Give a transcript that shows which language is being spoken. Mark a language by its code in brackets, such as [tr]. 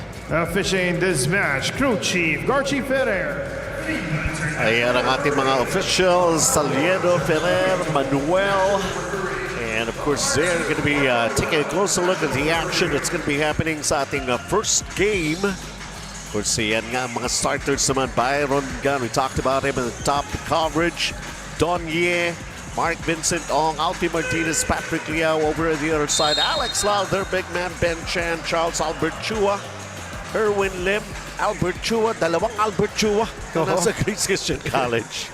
[en] Officiating this match, Crew Chief Garchi Ferrer. [tl] Ayan ang ating mga officials, Saliedo, Ferrer, Manuel. [en] And of course, they're going to be taking a closer look at the action that's going to be happening [tl] sa ating [en] first game. [tl] Of course, yan nga ang mga starters naman. [en] Byron Gunn, we talked about him at the top of the coverage. Don Ye, Mark Vincent Ong, Alfie Martinez, Patrick Liao over at the other side. Alex Lau, their big man, Ben Chan, Charles Albert Chua, Erwin Lim, Albert Chua, [tl] dalawang Albert Chua na nasa Grace Christian College.